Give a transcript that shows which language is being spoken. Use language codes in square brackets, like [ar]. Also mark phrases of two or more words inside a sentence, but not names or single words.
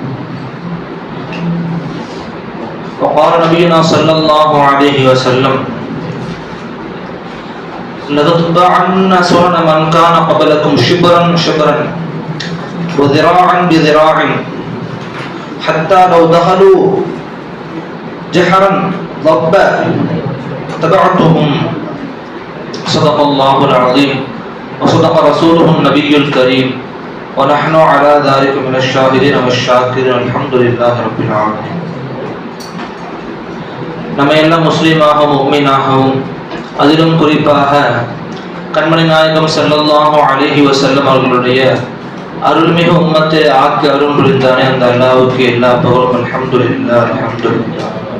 [ar] وقال نبينا صلى الله عليه وسلم: لتتبعن سنن من كان قبلكم شبرا شبرا وذراعا بذراع حتى لو دخلوا جحرا ضبا تبعتهم. صدق الله العظيم وصدق رسوله النبي الكريم ونحن على ذلك من الشاهدين والشاكرين الحمد لله رب العالمين. [ta] நம்ம எல்லாம் முஸ்லீமாகவும் முஃமினாகவும் அதிலும் குறிப்பாக கண்மணி நாயகம் [ar] صلى الله عليه وسلم [ta] அவர்களுடைய அருள்மிகு உம்மத்தை ஆக்கி அருள் புரிந்தானே அந்த அல்லாஹ்வுக்கு எல்லா புகழும். [ar] الحمد لله الحمد لله.